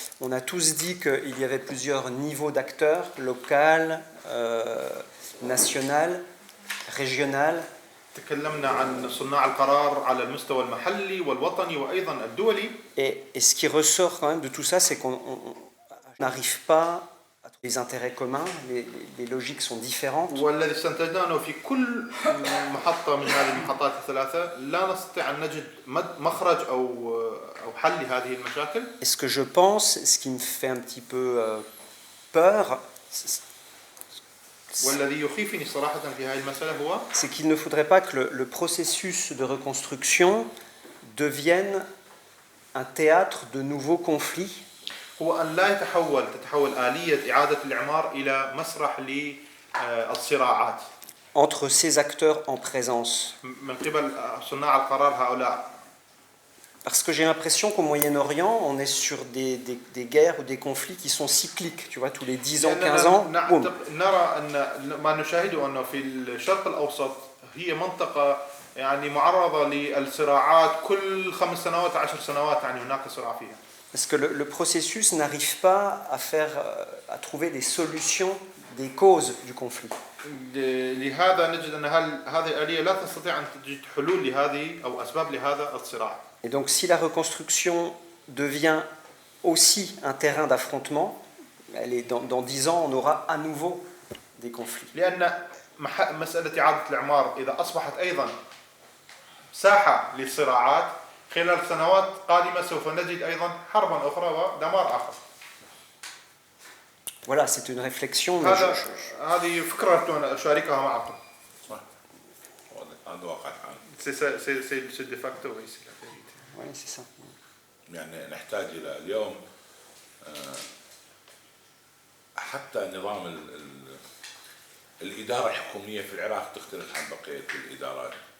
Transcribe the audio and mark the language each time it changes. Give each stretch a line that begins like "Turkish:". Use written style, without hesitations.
French: On a tous dit qu'il y avait plusieurs niveaux d'acteurs, local, national, régional.
Arabic: تكلمنا عن صناع القرار على المستوى المحلي والوطني وأيضا الدولي.
French: Et ce qui ressort quand même de tout ça, c'est qu'on n'arrive pas à trouver les intérêts communs, les logiques sont différentes.
Arabic: والذي استنتجنا أنه في كل محطة من هذه المحطات الثلاثة لا نستطيع أن نجد مخرج أو حل لهذه المشاكل.
French: Et ce que je pense, ce qui me fait un petit peu peur,
Arabic: والذي يخيفني صراحة في هذه المسألة هو
French: c'est qu'il ne faudrait pas que le processus de reconstruction devienne un théâtre de nouveaux conflits.
Arabic: هو أن لا تتحول آلية إعادة الإعمار إلى مسرح للصراعات
French: entre ces acteurs en présence.
Arabic: من قبل صناع القرار هؤلاء.
French: Parce que j'ai l'impression qu'au Moyen-Orient, on est sur des guerres ou des conflits qui sont cycliques, tu vois, tous les 10 ans, 15 ans, boum.
Arabic: نرى أن ما نشاهده أنه في الشرق الأوسط هي منطقة يعني معرضة للصراعات كل 5 سنوات 10 سنوات يعني هناك صراع فيها.
French: Parce que le processus n'arrive pas à trouver des solutions des causes du conflit.
Arabic: لهذا نجد أن هذه الآلية لا تستطيع أن تجد حلول لهذه أو أسباب لهذا الصراع.
French: Et donc si la reconstruction devient aussi un terrain d'affrontement, dans 10 ans, on aura à nouveau des conflits.
Arabic: لأن مسألة إعادة الإعمار إذا أصبحت أيضا ساحة للصراعات خلال سنوات قادمة سوف نجد أيضا حربا أخرى ودمار آخر.
French: Voilà, c'est une réflexion.
Arabic: هذه فكرة أشاركها معكم. هذا واقع.
French: C'est de facto, oui, c'est la vérité. Oui, c'est ça.
Arabic: يعني نحتاج إلى اليوم حتى نظام الإدارة الحكومية في العراق تختلف عن بقية الإدارات.